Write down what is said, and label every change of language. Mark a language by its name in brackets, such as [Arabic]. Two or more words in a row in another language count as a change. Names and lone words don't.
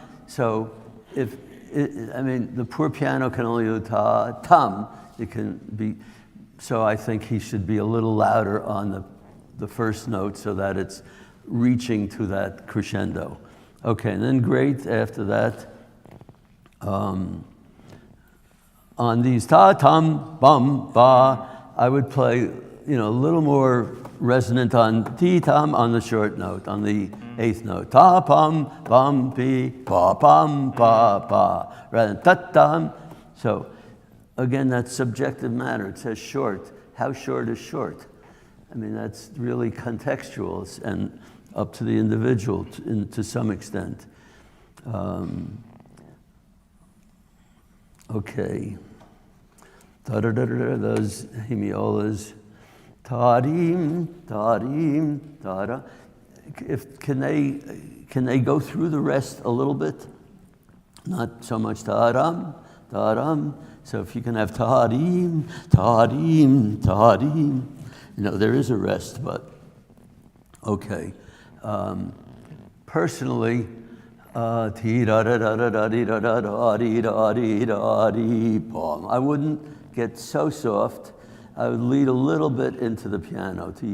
[English] So I mean, the poor piano can only do ta-tam. It can be, so I think he should be a little louder on the first note so that it's reaching to that crescendo. Okay, and then great after that. On these ta-tam, bum, ba, I would play, you know, a little more resonant on ti-tam on the short note, on the eighth note. Ta-pum, bum, pi, pa-pum, pa, rather than ta-tam. So again, that's subjective matter. It says short. How short is short? I mean, that's really contextual and up to the individual to some extent. Okay. Da-da-da-da-da, those hemiolas. Ta-dim, ta-dim, ta-da. Can they go through the rest a little bit? Not so much ta-dam, ta-dam. So if you can have ta-dim, ta-dim, ta-dim. You know, there is a rest, but okay. Personally, I wouldn't get so soft. I would lead a little bit into the piano.